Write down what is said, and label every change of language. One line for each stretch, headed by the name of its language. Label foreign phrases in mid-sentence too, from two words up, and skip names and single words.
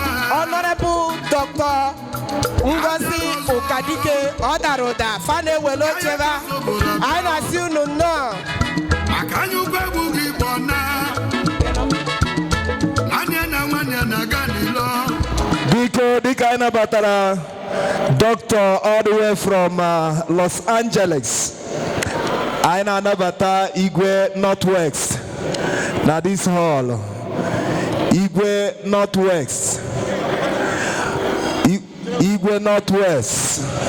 Igbo: Honorable Doctor Ngozi Ụkadike, ọ dara ụda, fa na-ewere oche ebe a. Anyị na-asị unu nnọọ. Maka anya ukwu egbughị igbo na. Nwanne na nwanne na-aga n'ilo. Biko, dịka anyị nabatara Doctor
English: all the way from, uh,
Igbo: Los Angeles, anyị na-anabata Igwe Northwest na
English: this hall.
Igbo: Igwe Northwest. I-, Igwe Northwest.